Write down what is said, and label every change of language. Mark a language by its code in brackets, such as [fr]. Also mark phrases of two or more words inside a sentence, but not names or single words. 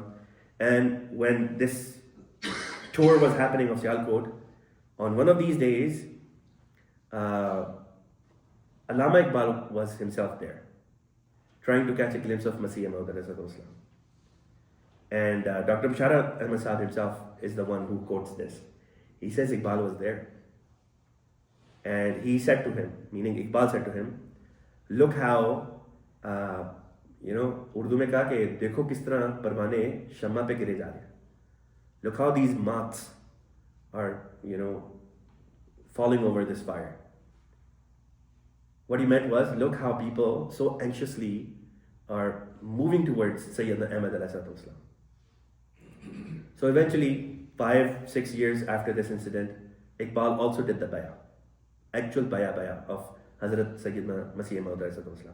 [en] And when this tour was happening of Sialkot, on one of these days, Allama Iqbal was himself there, trying to catch a glimpse of Masih Maud Islam. And Dr. Basharat Ahmad Sahib himself is the one who quotes this. He says Iqbal was there. And he said to him, meaning Iqbal said to him, look how, [ur] اردو میں کہا کہ دیکھو کس طرح پروانے شمع پہ گرے جا رہے. [en] Look how these moths are, falling over this fire. What he meant was, look how people so anxiously are moving towards Syedna Ahmad Islam. So eventually, 5-6 years after this incident, Iqbal also did the bayah, actual bayah of Hazrat Syedna Masih Maud Islam.